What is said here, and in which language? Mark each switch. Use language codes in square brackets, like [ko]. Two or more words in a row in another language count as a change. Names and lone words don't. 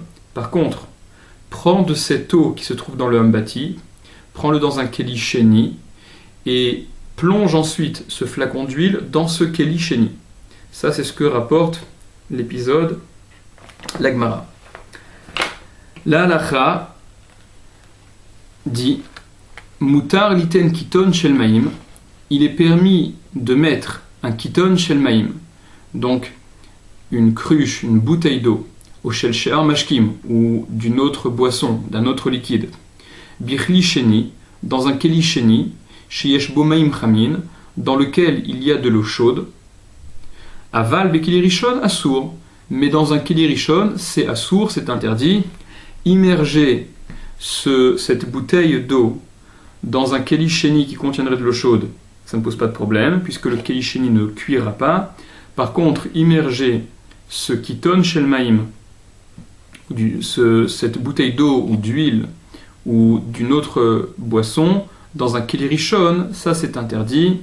[fr] Par contre, prends de cette eau qui se trouve dans le ambati, prends-le dans un [he] כלי שני [fr] et plonge ensuite ce flacon d'huile dans ce [he] כלי שני. [fr] Ça, c'est ce que rapporte l'épisode la Gemara. La halakha dit [he] מותר ליתן קיתון של מים, [fr] il est permis de mettre un [he] קיתון של [fr] maïm, donc une cruche, une bouteille d'eau, [he] או של שאר משקים, [fr] ou d'une autre boisson, d'un autre liquide, [he] בכלי שני, [fr] dans un [he] כלי שני, שיש בו מים חמים, [fr] dans lequel il y a de l'eau chaude, [he] אבל בכלי ראשון אסור, [fr] mais dans un [he] כלי ראשון, [fr] c'est assour, c'est interdit. Immerger cette bouteille d'eau dans un [he] כלי שני [fr] qui contiendrait de l'eau chaude, ça ne pose pas de problème, puisque le [he] כלי שני [fr] ne cuira pas. Par contre, immerger ce [he] קיתון של מים, [fr] cette bouteille d'eau ou d'huile ou d'une autre boisson, dans un [he] כלי ראשון, [fr] ça c'est interdit.